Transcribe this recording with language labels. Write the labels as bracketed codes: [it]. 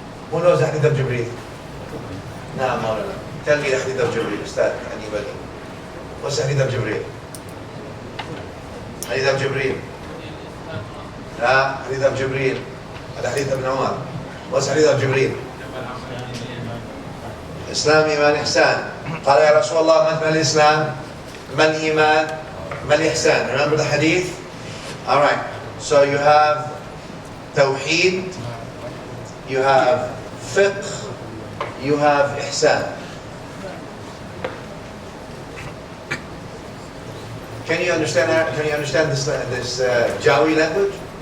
[en] Who knows the hadith of Jibreel? No, no. Tell me the hadith of Jibreel. Is that anybody? What's the hadith of Jibreel? Hadith of Jibreel. Hadith of Jibreel. The hadith of Umar. What's hadith of Jibreel? Islam, Iman, Ihsan. [ar] قال يا رسول الله ما الإسلام؟ ما الإيمان؟ ما الإحسان? [en] Remember the hadith? Alright. So you have Tawheed, you have Fiqh, you have Ihsan. Can you understand that? Can you understand this Jawi language?